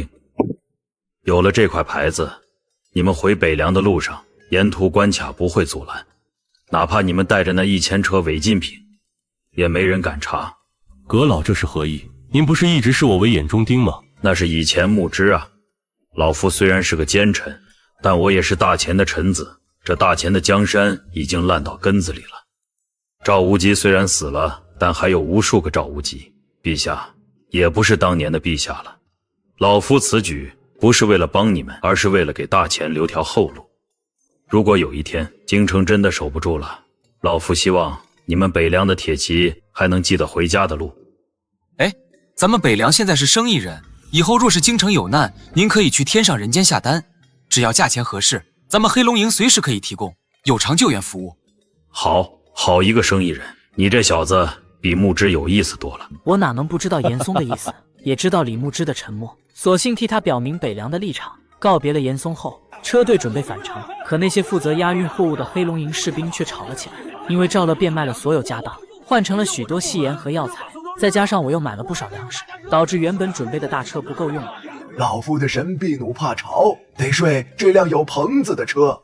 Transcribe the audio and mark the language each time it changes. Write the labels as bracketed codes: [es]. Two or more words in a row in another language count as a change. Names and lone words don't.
[zh] 有了這塊牌子，你們回北涼的路上，沿途關卡不會阻攔，哪怕你們帶着那1000車違禁品，也沒人敢查。閣老這是何意？您不是一直視我為眼中釘嗎？那是以前牧之啊。老夫雖然是個奸臣，但我也是大前的臣子。這大前的江山已經爛到根子裡了。趙無極雖然死了，但還有無數個趙無極。陛下也不是當年的陛下了。老夫此舉不是為了幫你們，而是為了給大前留條後路。如果有一天京城真的守不住了，老夫希望你們北涼的鐵騎還能記得回家的路。哎，咱們北涼現在是生意人，以後若是京城有難，您可以去天上人間下單，只要價錢合適，咱們黑龍營隨時可以提供有償救援服務。好一個生意人，你這小子比牧之有意思多了。我哪能不知道嚴嵩的意思，也知道李牧之的沉默，索性替他表明北涼的立場。告別了嚴嵩後，車隊準備返程，可那些負責押運貨物的黑龍營士兵卻吵了起來，因為趙樂變賣了所有家當，換成了許多細鹽和藥材，再加上我又買了不少糧食，導致原本準備的大車不夠用了。老夫的神臂弩怕潮，得睡這輛有棚子的車。